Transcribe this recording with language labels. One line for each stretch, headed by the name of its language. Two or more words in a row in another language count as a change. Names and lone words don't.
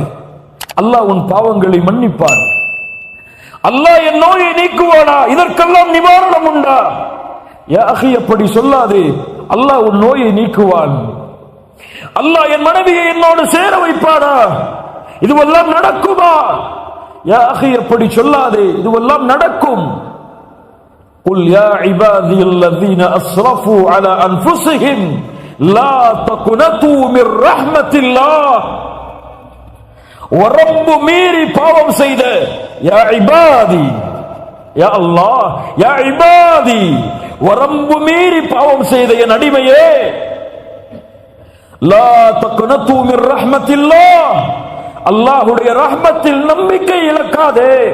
Tamil: அல்லாஹ் உன் பாவங்களை மன்னிப்பான். அல்லாஹ் என் நோயை நீக்குவானா? இதற்கெல்லாம் நிவாரணம் உண்டா?
Arabic: يا أخي,
Tamil: அப்படி சொல்லாதே. அல்லாஹ் உன் நோயை நீக்குவான். அல்லாஹ் என் மனைவியை என்னோடு சேர வைப்பானா? இதுவெல்லாம் நடக்குமா?
Arabic: يا أخي,
Tamil: அப்படி சொல்லாதே. இதுவெல்லாம் நடக்கும்.
Arabic: قل يا عبادي الذين اسرفوا على انفسهم لا تقنطوا من رحمة الله.
Tamil: வரம்பு மீறி பாவம் செய்த
Arabic: يا عبادي، يا الله، يا عبادي,
Tamil: வரம்பு மீறி பாவம் செய்த என் அடிமையே,
Arabic: لا تقنطوا من رحمة الله,
Tamil: அல்லாஹ்வுடைய ரஹ்மத்தில் நம்பிக்கை இழக்காதே.